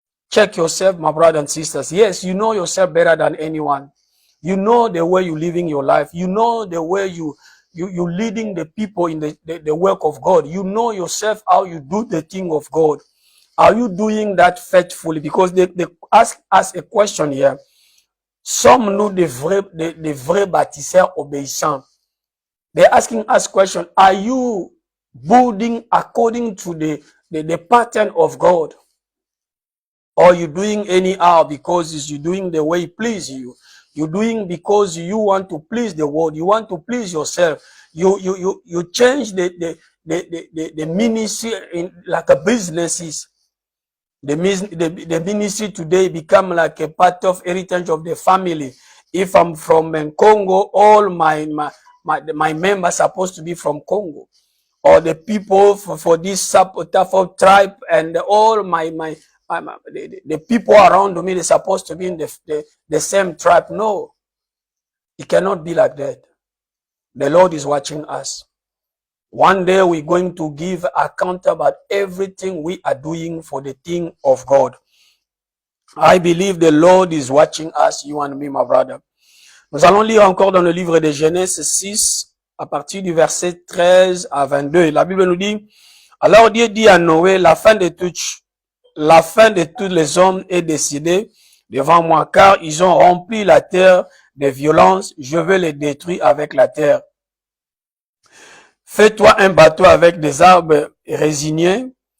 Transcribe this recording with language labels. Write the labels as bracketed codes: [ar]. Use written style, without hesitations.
[en] Check yourself, my brothers and sisters. Yes, you know yourself better than anyone. You know the way you're living your life. You know the way you're leading the people in the work of God. You know yourself how you do the thing of God. Are you doing that faithfully? Because they ask us a question here. [fr] Sommes-nous des vrais bâtisseurs obéissants? [en] They're asking us question. Are you building according to the pattern of God? Or you doing anyhow because you're doing the way it pleases you? You're doing because you want to please the world. You want to please yourself. You change the ministry in like a businesses. The ministry today become like a part of heritage of the family. If I'm from Congo, all my members are supposed to be from Congo. Or the people for this Tafo tribe and all the people around me, they're supposed to be in the same tribe. No, it cannot be like that. The Lord is watching us. One day we're going to give account about everything we are doing for the thing of God. I believe the Lord is watching us, you and me, my brother. [fr] Nous allons lire encore dans le livre de Genèse 6, à partir du verset 13 à 22. La Bible nous dit, alors Dieu dit à Noé, la fin de tous les hommes est décidée devant moi, car ils ont rempli la terre des violences, je veux les détruire avec la terre. Fais-toi un bateau avec des arbres résiniens.